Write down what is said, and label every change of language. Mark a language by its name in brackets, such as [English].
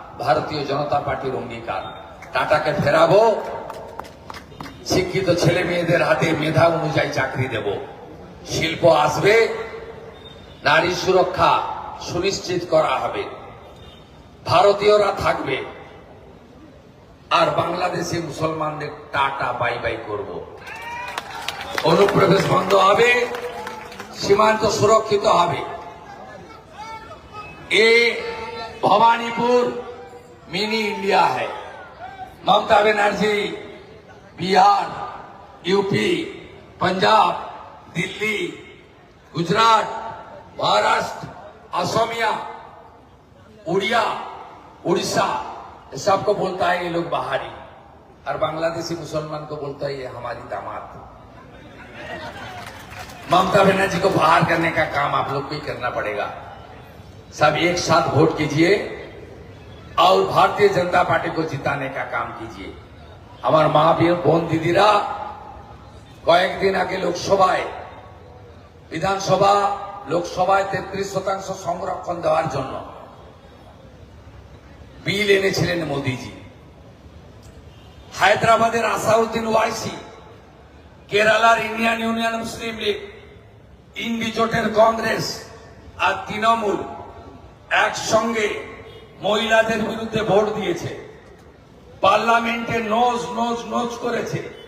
[Bangla] ভারতীয় জনতা পার্টির অঙ্গীকার। টাটাকে ফেরাবো, শিক্ষিত ছেলে মেয়েদের হাতে মেধা অনুযায়ী চাকরি দেব, শিল্প আসবে, নারী সুরক্ষা সুনিশ্চিত করা হবে, ভারতীয়রা থাকবে, আর বাংলাদেশে মুসলমানদের টাটা বাই বাই করব। অনুপ্রবেশ বন্ধ হবে, সীমান্ত সুরক্ষিত হবে। [Hindi] ये भवानीपुर मिनी इंडिया है। ममता बनर्जी बिहार, यूपी, पंजाब, दिल्ली, गुजरात, महाराष्ट्र, असमिया, उड़िया, उड़ीसा, सबको बोलता है ये लोग बाहरी, और बांग्लादेशी मुसलमान को बोलता है ये हमारी दामाद। ममता बनर्जी को बाहर करने का काम आप लोग को ही करना पड़ेगा। सब एक साथ वोट कीजिए और भारतीय जनता पार्टी को जिताने का काम कीजिए। हमार माँ [Bangla] বোন দিদিরা কয়েকদিন আগে লোকসভায়, বিধানসভা লোকসভায় 33% সংরক্ষণ দেওয়ার জন্য বিল এনেছিলেন মোদিজি। হায়দ্রাবাদের আসাউদ্দিন ওয়াইসি, কেরালার ইন্ডিয়ান ইউনিয়ন মুসলিম লীগ, ইন্ডি জোটের কংগ্রেস আর তৃণমূল একসঙ্গে মহিলাদের বিরুদ্ধে ভোট দিয়েছে, পার্লামেন্টে নোজ নোজ নোজ করেছে।